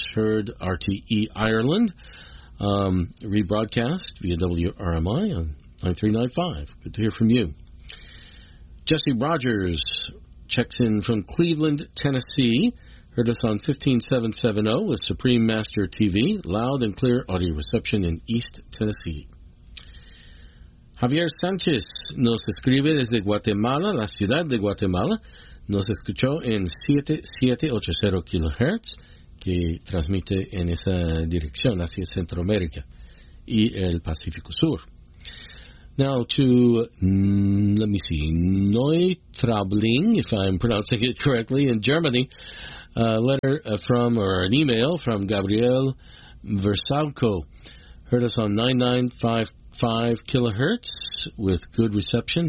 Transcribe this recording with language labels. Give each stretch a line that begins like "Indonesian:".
English: Heard RTE Ireland rebroadcast via WRMI on 9395. Good to hear from you. Jesse Rogers checks in from Cleveland, Tennessee. Heard us on 15770 with Supreme Master TV. Loud and clear audio reception in East Tennessee.
Spanish: Javier Sanchez nos escribe desde Guatemala, la ciudad de Guatemala. Nos escuchó en 7780 kHz, que transmite en esa dirección hacia Centroamérica y el Pacífico Sur.
English: Now to, let me see, Neutrabling, if I'm pronouncing it correctly, in Germany. A letter from, or an email from Gabriel Versalco. Heard us on 9955 kilohertz with good reception.